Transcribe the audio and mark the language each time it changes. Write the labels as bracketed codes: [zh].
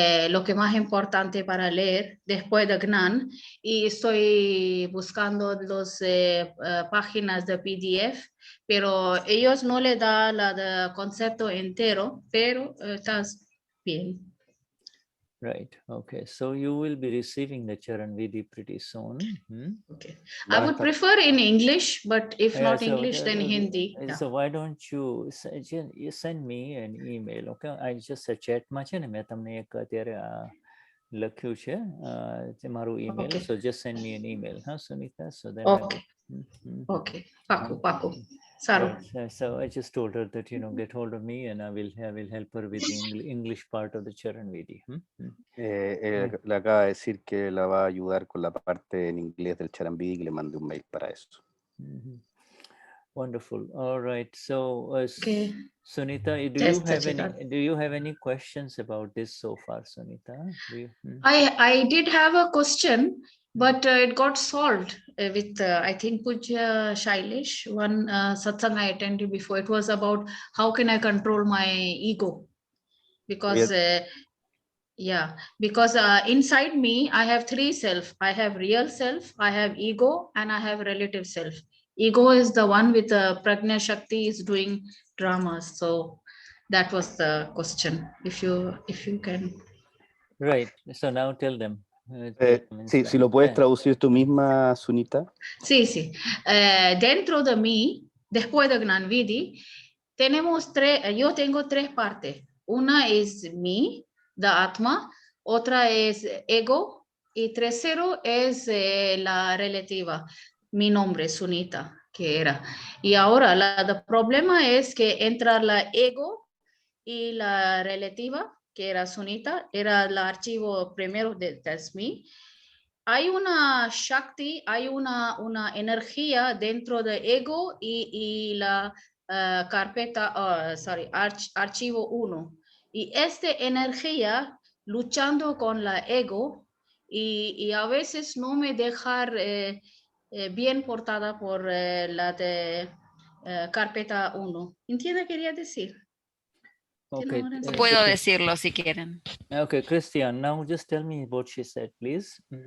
[es] Lo que más importante para leer después de Gnan, y estoy buscando las páginas de PDF, pero ellos no le dan el concepto entero, pero estás bien. [en] Right, okay, so you will be receiving the Charan Vidhi pretty soon. Okay, I would prefer in English, but if not English, then Hindi. So why don't you send me an email, okay? I just chat [gu] માં છે ને મેં તમને એક અત્યારે લખ્યું છે મારું [en] email, so just send me an email, huh, Sunita? So then Okay, Paco. So I just told her that get hold of me and I will help her with the English part of the Charan Vidhi. [es] Le acaba de decir que la va a ayudar con la parte en inglés del Charan Vidhi, que le mandé un mail para eso. [en] Wonderful. All right. So, Sunita, do you have any questions about this so far, Sunita? I did have a question, but it got solved with I think Pujya Shailesh, one satsang I attended before. It was about how can I control my ego, because inside me I have 3 self. I have real self, I have ego, and I have relative self. Ego is the one with Prajna Shakti is doing dramas. So that was the question. If you can. Right. So now tell them. [es] Sí, si lo puedes traducir tú misma, Sunita. Sí. Dentro de mí, después de Gnani Vidhi, yo tengo 3 partes. Una es mí, the Atma, otra es ego, y tercero es la relativa, mi nombre, Sunita, que era. Y ahora, el problema es que entra la ego y la relativa, que era Sunita, era el archivo primero de mí. Hay una Shakti, hay una energía dentro de ego y la carpeta, archivo 1. Y esta energía luchando con la ego y a veces no me dejar bien portada por la de carpeta 1. ¿Entiende qué quería decir? Okay. Puedo decirlo si quieren. [en] Okay, Cristian, now just tell me what she said, please.